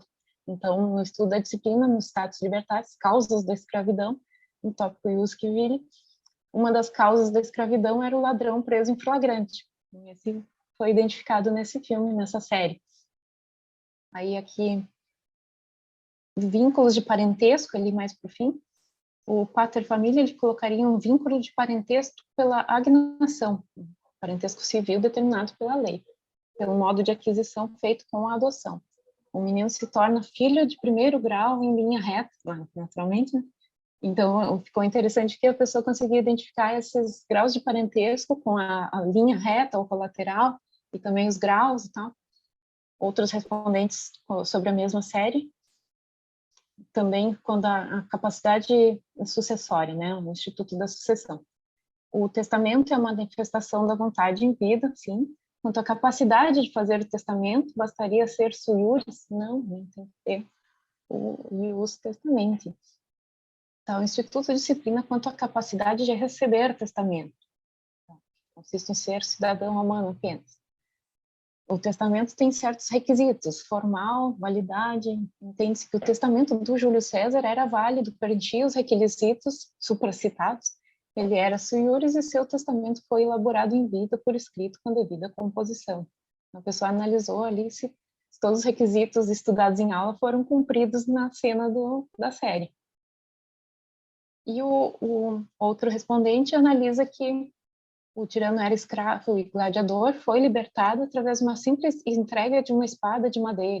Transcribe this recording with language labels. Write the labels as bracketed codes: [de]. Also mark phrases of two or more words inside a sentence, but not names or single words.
[pt] Então, no estudo da disciplina, nos status libertários, causas da escravidão, no tópico [la] ius que vire, [pt] uma das causas da escravidão era o ladrão preso em flagrante. Esse foi identificado nesse filme, nessa série. Aí aqui, vínculos de parentesco, ali mais por fim, o [la] pater familia, [pt] ele colocaria um vínculo de parentesco pela agnação, parentesco civil determinado pela lei, pelo modo de aquisição feito com a adoção. O menino se torna filho de primeiro grau em linha reta, naturalmente, né? Então, ficou interessante que a pessoa conseguia identificar esses graus de parentesco com a linha reta ou colateral, e também os graus e tal. Outros respondentes sobre a mesma série, também quando a capacidade sucessória, né, o Instituto da Sucessão. O testamento é uma manifestação da vontade em vida, sim. Quanto à capacidade de fazer o testamento, bastaria ser [la] sui juris? [pt] Não, tem que ter o [la] ius testamenti. [pt] O Instituto disciplina quanto à capacidade de receber testamento. Consiste em ser cidadão romano apenas. O testamento tem certos requisitos, formal, validade. Entende-se que o testamento do Júlio César era válido, preenchia os requisitos supracitados. Ele era [la] sui iuris [pt] e seu testamento foi elaborado em vida por escrito com devida composição. A pessoa analisou ali se todos os requisitos estudados em aula foram cumpridos na cena da série. E o outro respondente analisa que o tirano era escravo e gladiador, foi libertado através de uma simples entrega de uma espada de madeira.